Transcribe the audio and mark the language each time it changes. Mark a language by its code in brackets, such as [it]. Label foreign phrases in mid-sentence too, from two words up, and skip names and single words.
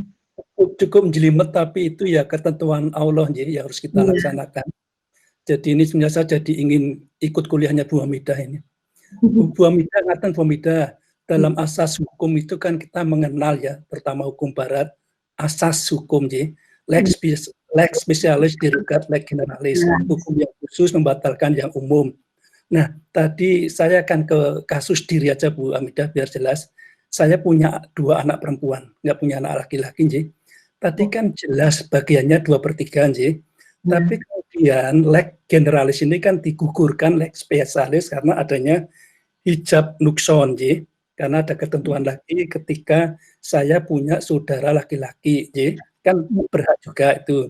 [id] Cukup jelimet, tapi itu ya ketentuan Allah yang harus kita laksanakan. Jadi ini sebenarnya saya jadi ingin ikut kuliahnya Bu Hamidah ini. Bu Hamidah, ngaten Bu Hamidah, dalam asas hukum itu kan kita mengenal ya, pertama hukum barat, asas hukum [la] lex specialis derogat lex generalis, [id] hukum yang khusus membatalkan yang umum. Nah, tadi saya akan ke kasus diri aja Bu Hamidah biar jelas. Saya punya 2 anak perempuan, nggak punya anak laki-laki. Tadi kan jelas bagiannya 2/3 tapi kemudian [la] lex generalis [id] ini kan digugurkan [la] lex spesialis [id] karena adanya [ar] حجب نقصان [id] karena ada ketentuan lagi ketika saya punya saudara laki-laki kan berhak juga itu.